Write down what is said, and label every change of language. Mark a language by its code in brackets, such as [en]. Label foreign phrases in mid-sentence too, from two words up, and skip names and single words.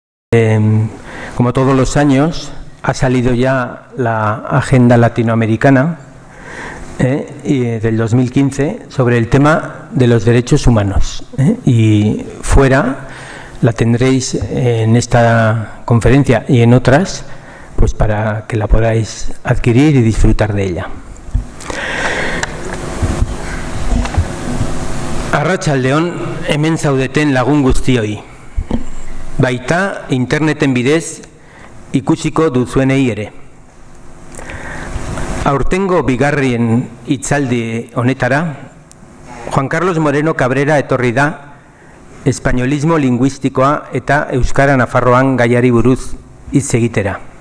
[es] Como todos los años, ha salido ya la Agenda Latinoamericana del 2015 sobre el tema de los derechos humanos. Y fuera la tendréis en esta conferencia y en otras, pues para que la podáis adquirir y disfrutar de ella. [eu] Arratsaldeon, hemen zaudeten lagun guztioi. Baita interneten bidez ikusiko duzuenei ere. Aurtengo bigarren hitzaldi honetara, Juan Carlos Moreno Cabrera etorri da espainolismo linguistikoa eta Euskara Nafarroan gaiari buruz hitz egitera.